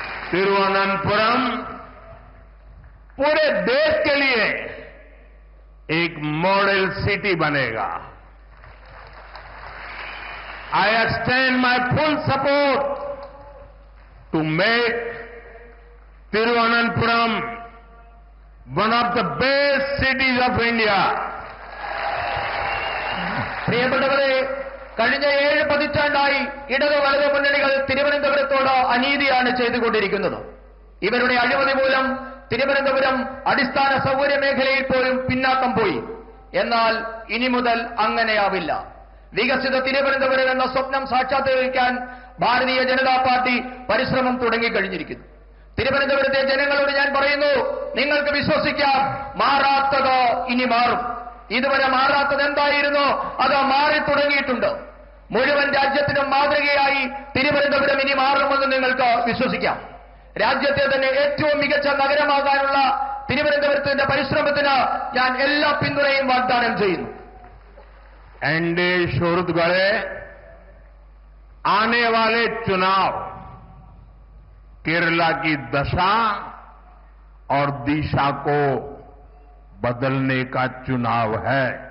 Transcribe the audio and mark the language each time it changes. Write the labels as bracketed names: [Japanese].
[Hindi] तिरुवनंतपुरम पूरे देश के लिए एक मॉडल सिटी बनेगा। [English] I extend my full support to make Thiruvananthapuram one of the best cities of India. [Malayalam] പ്രിയപ്പെട്ടവരെ, കഴിഞ്ഞ 7 പതിറ്റാണ്ടായി ഇടത് വലത് മുന്നണികൾ തിരുവനന്തപുരത്തോട് അനീതിയാണ് ചെയ്തുകൊണ്ടിരിക്കുന്നത്. ഇവരുടെ അഴിമതി മൂലം തിരുവനന്തപുരം അടിസ്ഥാന സൗകര്യ മേഖലയിൽ പോലും പിന്നാക്കം പോയി. എന്നാൽ ഇനി മുതൽ അങ്ങനെയാവില്ല. വികസിത തിരുവനന്തപുരം എന്ന സ്വപ്നം സാക്ഷാത്കരിക്കാൻ ഭാരതീയ ജനതാ പാർട്ടി പരിശ്രമം തുടങ്ങിക്കഴിഞ്ഞിരിക്കുന്നു. തിരുവനന്തപുരത്തെ ജനങ്ങളോട് ഞാൻ പറയുന്നു, നിങ്ങൾക്ക് വിശ്വസിക്കാം, മാറാത്തത് ഇനി മാറും. ഇതുവരെ മാറാത്തത് എന്തായിരുന്നു, അത് മാറി തുടങ്ങിയിട്ടുണ്ട്. മുഴുവൻ രാജ്യത്തിനും മാതൃകയായി തിരുവനന്തപുരം ഇനി മാറുമെന്ന് നിങ്ങൾക്ക് വിശ്വസിക്കാം. രാജ്യത്തെ തന്നെ ഏറ്റവും മികച്ച നഗരമാകാനുള്ള തിരുവനന്തപുരത്തിന്റെ പരിശ്രമത്തിന് ഞാൻ എല്ലാ പിന്തുണയും വാഗ്ദാനം ചെയ്യുന്നു. [Hindi] एनडीए शोरुत गढ़े आने वाले चुनाव केरला की दशा और दिशा को बदलने का चुनाव है।